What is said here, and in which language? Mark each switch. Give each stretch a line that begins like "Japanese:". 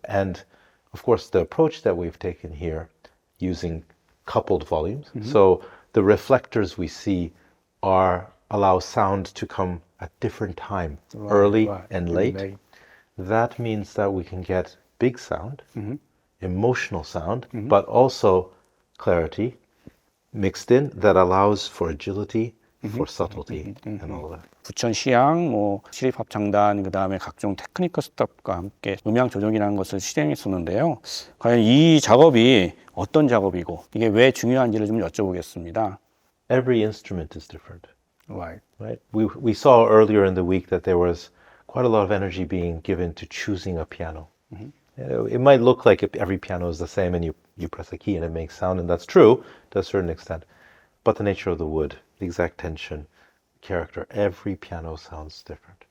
English: And of course, the approach that we've taken here using coupled volumes, so the reflectors we see allow sound to come at different time, early and late. That means that we can get big sound, emotional sound, but also clarity mixed in that allows for agility, for subtlety, and all that.
Korean: 부천시향, 시립합창단, 그 다음에 각종 테크니컬 스태프과 함께 음향조정이라는 것을 실행했었는데요. 과연 이 작업이 어떤 작업이고 이게 왜 중요한지를 좀 여쭤보겠습니다.
English: Every instrument is different. Right. We saw earlier in the week that there was quite a lot of energy being given to choosing a piano. It might look like every piano is the same and you press a key and it makes sound, and that's true to a certain extent. But the nature of the wood, the exact tension, character, every piano sounds different.